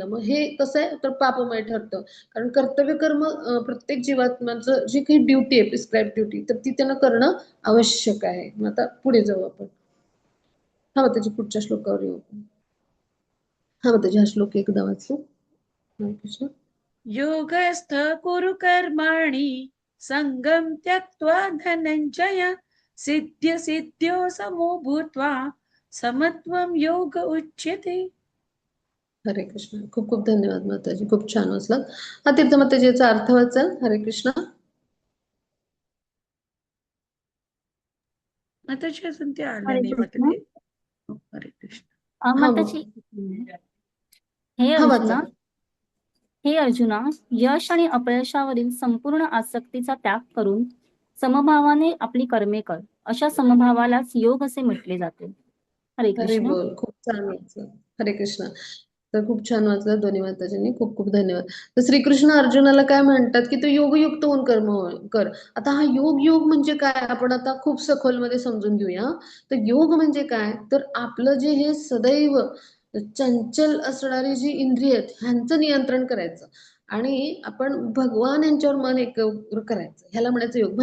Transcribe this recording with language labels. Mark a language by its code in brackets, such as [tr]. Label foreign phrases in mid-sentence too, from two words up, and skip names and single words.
[mr] मग हे कसं आहे, तर पापमय ठरतं. कारण कर्तव्य कर्म प्रत्येक जीवात्म्याचं जी काही ड्युटी आहे, [en] prescribe duty, [mr] तर ती त्यांना करणं आवश्यक आहे. मग आता पुढे जाऊ आपण. हा, मग त्याच्या पुढच्या श्लोकावर येऊ आपण. हा, मग त्याची हा श्लोक एकदा वाचू. कृष्ण. [sa] योगस्थ कुरु कर्माणि संगम त्यक्त्वा धनंजय सिद्ध्य सिद्ध्यो समो भूत्वा समत्वम योग उच्यते. [mr] हरे कृष्ण. खूप खूप धन्यवाद माताजी, खूप छान वाचला. हा, तीर्थ माताजी याचा अर्थ वाचाल. हरे कृष्ण. माताजी अजून ते आले हरे नाही माता कृष्ण. ते. हरे कृष्ण. हा, मग माताजी, हे हा वाचा. अर्जुना हे अर्जुना, यश आणि अपयशावरील संपूर्ण आसक्तीचा त्याग करून समभावाने आपली कर्मे कर. अशा समभावालाच योग असे म्हटले जाते. हरे हरे कृष्ण. बोल. खूप छान वाचलं. हरे कृष्ण. तर खूप छान वाचलं दोन्ही माताजींनी, खूप खूप धन्यवाद. तर श्रीकृष्ण अर्जुनाला काय म्हणतात, की तू योगयुक्त होऊन कर्म कर. आता हा योग म्हणजे काय, आपण आता खूप सखोलमध्ये समजून घेऊया. तर योग म्हणजे काय, तर आपलं जे हे सदैव चंचल असणारी जी इंद्रिय आहेत ह्यांचं नियंत्रण करायचं आणि आपण भगवान यांच्यावर मन एकाग्र करायचं, ह्याला म्हणायचं योग.